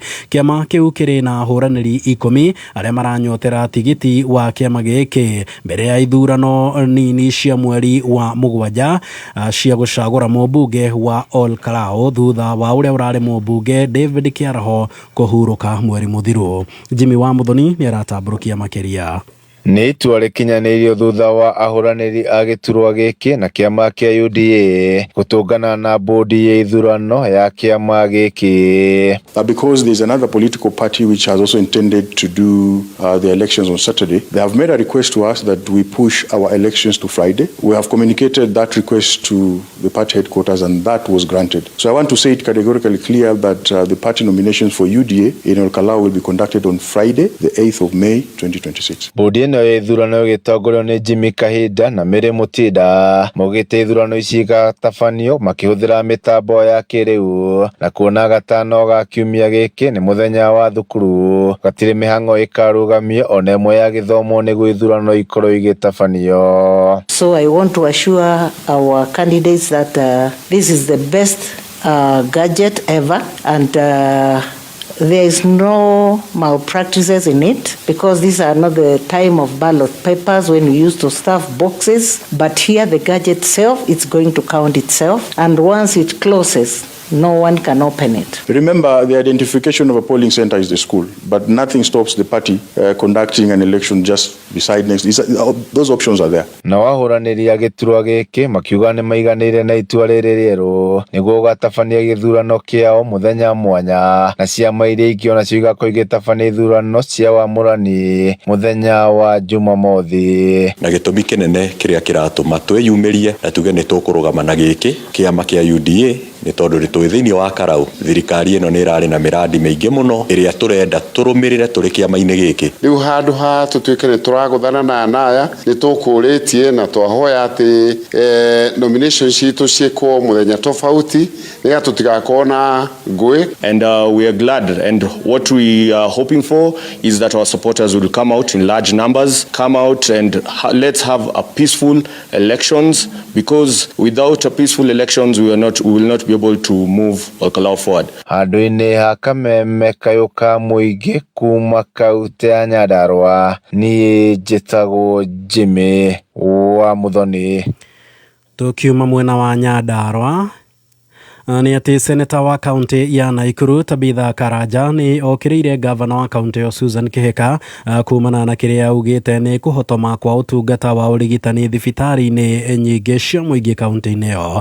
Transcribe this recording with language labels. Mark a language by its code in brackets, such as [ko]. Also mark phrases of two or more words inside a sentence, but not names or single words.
[ki] Kĩama kĩu kĩrĩ na hũranĩri 10 arĩa maranyotera tigiti wa kĩama gĩkĩ mbere ya ithurano nini cia mweri wa 7 cia gũcagũra mũmbunge wa Olkarau thutha wa ũrĩa ũrarĩ mũmbunge David Kĩaraho kũhurũka mweri mũthiru. Jimmy wa Muthoni nĩ aratambũrũkia makĩria. Nĩ itua rĩkinyanĩirio thutha wa ahũranĩri a gĩturwa gĩkĩ na kĩama kĩa UDA gũtũngana na bodi ya ithurano ya kĩama gĩkĩ. [en] Because there is another political party which has also intended to do the elections on Saturday, they have made a request to us that we push our elections to Friday. We have communicated that request to the party headquarters and that was granted. So I want to say it categorically clear that the party nominations for UDA in Olkarau will be conducted on Friday, the 8th of May 2026. [ki] Bodi ĩno ya ithurano gĩtongorio nĩ Jimmy Kahinda na Mary Mutinda maugĩte ithurano ici igatabanio makĩhũthĩra mĩtambo ya kĩrĩu na kuona gatano ga kiumia gĩkĩ nĩ mũthenya wa thukuru gatirĩ mĩhang'o ĩkarũgamio ona ĩmwe ya gĩthomo nĩguo ithurano ikorwo igĩtabanio. [en] So I want to assure our candidates that this is the best gadget ever, and there is no malpractices in it, because these are not the time of ballot papers when we used to stuff boxes, but here the gadget itself, it's going to count itself, and once it closes, no one can open it. Remember, the identification of a polling center is the school, but nothing stops the party conducting an election just beside next. Those options are there. [ki] Na wahuranĩria gĩturwa gĩkĩ makiuga nĩ maiganĩire na itua rĩrĩ rĩerũ nĩguo gũtabania gĩthurano kĩao mũthenya mwanya, na ciama iria ingĩ onacio igakorwo igĩtabania ithurano cia wamũrani mũthenya wa Jumamothi. Na gĩtũmi kĩnene kĩrĩa kĩratũma twĩyumĩrie na tuge nĩ tũkũrũgama na gĩkĩ kĩama kĩa UDA nĩ tondũ twĩ thĩinĩ wa Karau thirikari ĩno nĩ ĩrarĩ na mĩrandi mĩingĩ mũno ĩrĩa tũrenda tũrũmĩrĩre tũrĩ kĩama-inĩ gĩkĩ. Rĩu handũ ha tũtuĩke nĩ tũragũthana na anaya nĩ tũkũrĩtie na twahoya atĩ nominations citũ ciĩkwo mũthenya tofauti nĩgetha tũtigakorwo na ngũĩ. [en] And we are glad, and what we are hoping for is that our supporters will come out in large numbers, come out and let's have a peaceful elections, because without a peaceful elections we will not be able to move Olkalau forward. [ki] Handũ-inĩ ha Kameme Kayuka Mũingĩ kuma kaunti ya Nyandarua, niĩ njĩtagwo Jimmy wa Muthoni. Tukiuma mwena wa Nyandarua, ni ati seneta wa kaunti ya Naikuru Tabitha Karanja ni okĩrĩire gavana wa kaunti ya Susan Kihika kumana na kĩrĩa augĩte nĩ kũhotoma kwa ũtungata wa ũrigitani thibitarĩ-inĩ nyingĩ cia mũingĩ kaunti-inĩ ĩyo.